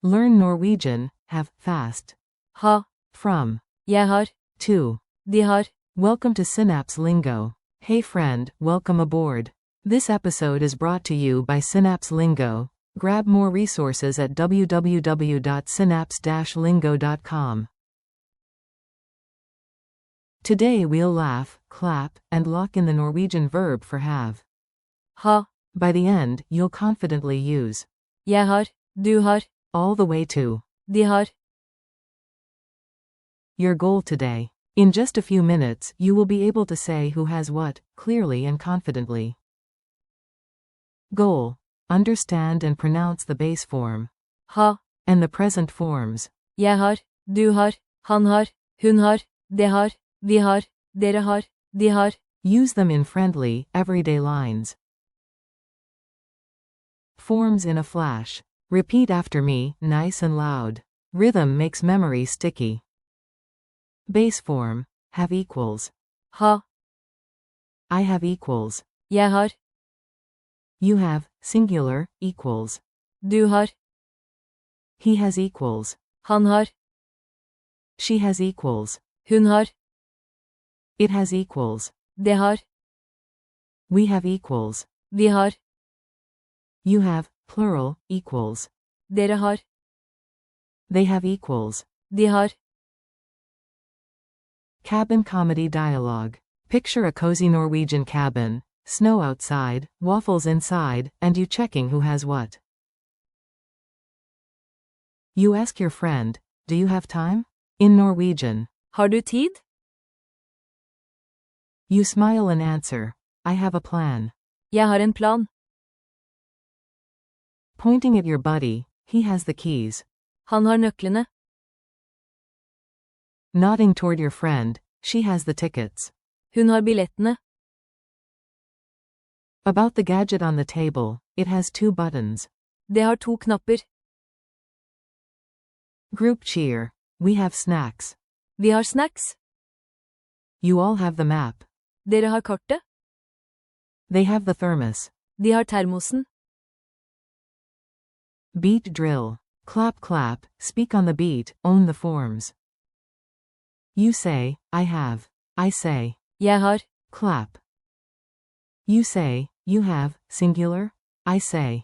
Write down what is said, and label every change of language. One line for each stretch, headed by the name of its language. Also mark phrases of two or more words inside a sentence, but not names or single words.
English: Learn Norwegian, have, fast.
Norwegian: Ha.
English: From.
Norwegian: Jeg har.
English: To.
Norwegian: De har.
English: Welcome to Synapse Lingo. Hey friend, welcome aboard. This episode is brought to you by Synapse Lingo. Grab more resources at www.synapse-lingo.com. Today we'll laugh, clap, and lock in the Norwegian verb for have.
Norwegian: Ha.
English: By the end, you'll confidently use
Norwegian: Jeg har. Du har.
English: all the way to
Norwegian: De har.
English: your goal today. In just a few minutes, you will be able to say who has what, clearly and confidently. Goal. Understand and pronounce the base form.
Norwegian: Ha.
English: And the present forms.
Norwegian: Jeg har. Du har. Han har. Hun har. Det har. Vi har. Dere har. De har.
English: Use them in friendly, everyday lines. Forms in a flash. Repeat after me, nice and loud. Rhythm makes memory sticky. Base form. Have equals.
Norwegian: Ha.
English: I have equals.
Norwegian: Jeg har.
English: You have, singular, equals.
Norwegian: Du har.
English: He has equals.
Norwegian: Han har.
English: She has equals.
Norwegian: Hun har.
English: It has equals.
Norwegian: Det har.
English: We have equals.
Norwegian: Vi har.
English: You have, plural, equals.
Norwegian: Dere har.
English: They have equals.
Norwegian: De har.
English: Cabin comedy dialogue. Picture a cozy Norwegian cabin, snow outside, waffles inside, and you checking who has what. You ask your friend, do you have time? In Norwegian.
Norwegian: Har du tid?
English: You smile and answer, I have a plan.
Norwegian: Jeg har en plan.
English: Pointing at your buddy, he has the keys.
Norwegian: Han har nøklene.
English: Nodding toward your friend, she has the tickets.
Norwegian: Hun har billettene.
English: About the gadget on the table, it has 2 buttons.
Norwegian: Det har 2 knapper.
English: Group cheer. We have snacks.
Norwegian: Vi har snacks.
English: You all have the map.
Norwegian: Dere har kartet.
English: They have the thermos.
Norwegian: De har termosen.
English: Beat drill. Clap clap, speak on the beat, own the forms. You say, I have. I say,
Norwegian: Jeg har.
English: clap. You say, you have, singular. I say,